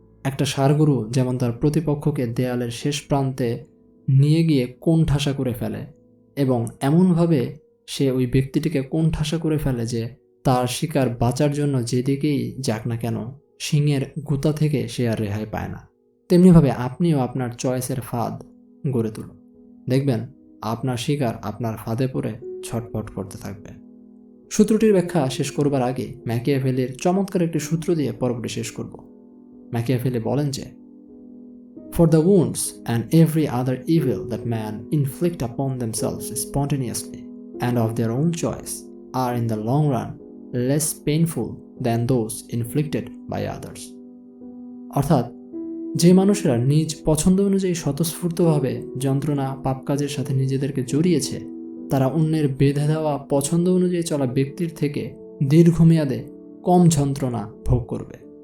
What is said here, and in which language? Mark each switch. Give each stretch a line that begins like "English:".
Bangla: একটা ষাঁড়গরু যেমন তার প্রতিপক্ষকে দেয়ালের শেষ প্রান্তে নিয়ে গিয়ে কোণঠাসা করে ফেলে এবং এমনভাবে সে ওই ব্যক্তিটিকে কোণঠাসা করে ফেলে যে তার শিকার বাঁচার জন্য যেদিকেই যাক না কেন শিংয়ের গুতা থেকে সে আর রেহাই পায় না, তেমনিভাবে আপনিও আপনার চয়েসের ফাঁদ গড়ে তুলুন। দেখবেন আপনার শিকার আপনার ফাঁদে পড়ে ছটফট করতে থাকবে। সূত্রটির ব্যাখ্যা শেষ করবার আগে ম্যাকিয়াভেলির চমৎকার একটি সূত্র দিয়ে পর্বটি শেষ করব। ম্যাকিয়াভেলি বলেন যে
English: For the wounds and every other evil that man inflict upon themselves spontaneously and of their own choice are in the long run less painful than those inflicted by others.
Bangla: অর্থাৎ যে মানুষেরা নিজ পছন্দ অনুযায়ী স্বতঃস্ফূর্তভাবে যন্ত্রণা পাপ কাজের সাথে নিজেদেরকে জড়িয়েছে তারা অন্যের বেঁধে দেওয়া পছন্দ অনুযায়ী চলা ব্যক্তির থেকে দীর্ঘমেয়াদে কম যন্ত্রণা ভোগ করবে।